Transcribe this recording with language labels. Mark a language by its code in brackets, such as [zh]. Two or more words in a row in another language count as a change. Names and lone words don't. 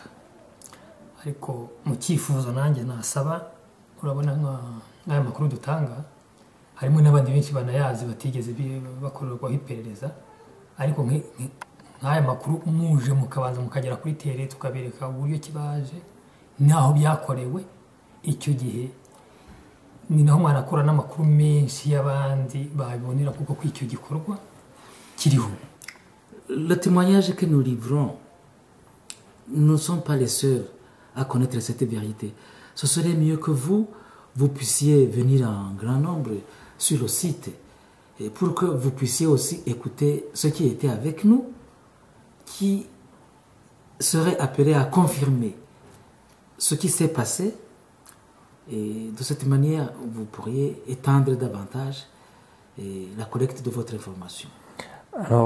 [rw] Ariko mu cyifuzo nanjye nasaba, urabona nk'aya makuru dutanga harimo n'abandi benshi banayazi batigeze bakorerwaho iperereza, ariko nk'aya makuru muje mukabanza mukagera kuri tere tukabereka uburyo kibaje naho byakorewe, icyo gihe ni naho mwanakora n'amakuru menshi y'abandi babibonera kuko kw'icyo gikorwa kiriho. [fr] Le témoignage que nous livrons, nous ne sommes pas les seuls à connaître cette vérité. Ce serait mieux que vous puissiez venir en grand nombre sur le site, et pour que vous puissiez aussi écouter ceux qui étaient avec nous, qui seraient appelés à confirmer ce qui s'est passé, et de cette manière vous pourriez étendre davantage la collecte de votre information.